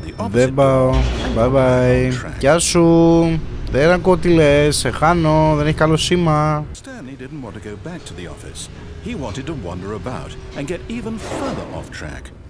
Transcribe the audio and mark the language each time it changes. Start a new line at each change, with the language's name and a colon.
Greek: Δεν πάω,
English: bye bye.
Greek: Γεια σου, δεν ακούω τι λες, σε χάνω, δεν έχει καλό σήμα.
English: Stanley didn't want to go back to the office. He wanted to wander about and get even further off track.